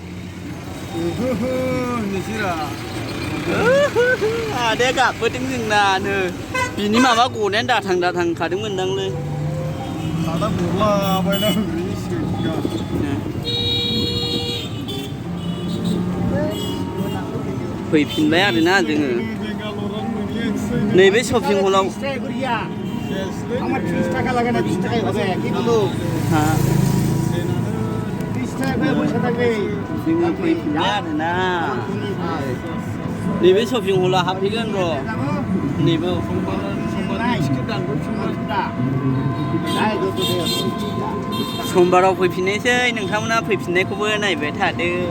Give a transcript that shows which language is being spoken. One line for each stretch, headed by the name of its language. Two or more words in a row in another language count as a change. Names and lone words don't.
Bodo: आदाया गाबबोदों जोंनानो बिनि माबा गनायानो दाथां खादोंमोनदांलै फैफिनबाय आरोना जोङो नैबे शपिं मलाव
Bangla: আমার 30 টাকা লাগে না 20 টাকাই হবে কিন্তু হ্যাঁ 30 টাকা করে বসে থাকবে
Bodo: जोङो फैफिनबाय आरोना नैबे शपिं मलाव हाबफैगोन र' नैबे समबाराव फैफिननोसै नोंथांमोना फैफिननायखौबो नायबाय थादो